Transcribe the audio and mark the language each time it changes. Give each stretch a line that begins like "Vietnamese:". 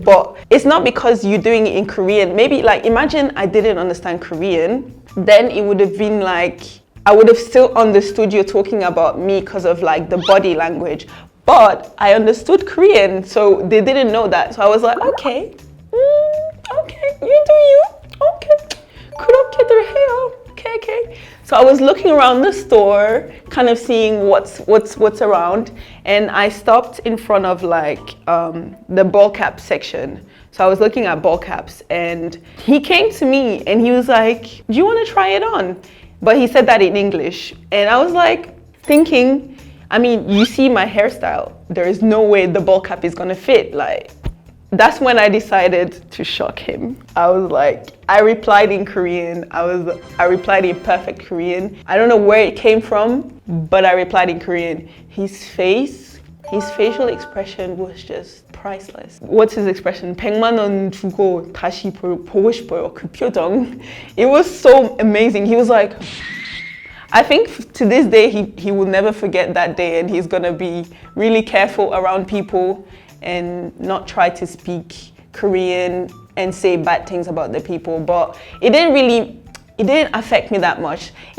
English: But it's not because you're doing it in Korean. Maybe like, imagine I didn't understand Korean. Then it would have been like, I would have still understood you're talking about me because of like the body language. But I understood Korean, so they didn't know that. So I was like, okay, you do you.
Korean: Okay, 그렇게들 해요.
English: Okay. So I was looking around the store, kind of seeing what's around, and I stopped in front of like the ball cap section. So I was looking at ball caps, and he came to me and he was like, do you want to try it on? But he said that in English, and I was like thinking, I mean, you see my hairstyle. There is no way the ball cap is gonna fit. Like, That's when I decided to shock him. I was like, I replied in Korean. I replied in perfect Korean. I don't know where it came from, but I replied in Korean. His facial expression was just priceless. What's his expression?
Korean: 100만 원 주고 다시 보고 싶어요. 그 표정.
English: It was so amazing. He was like, I think to this day, he will never forget that day, and he's gonna be really careful around people and not try to speak Korean and say bad things about the people. But it didn't affect me that much.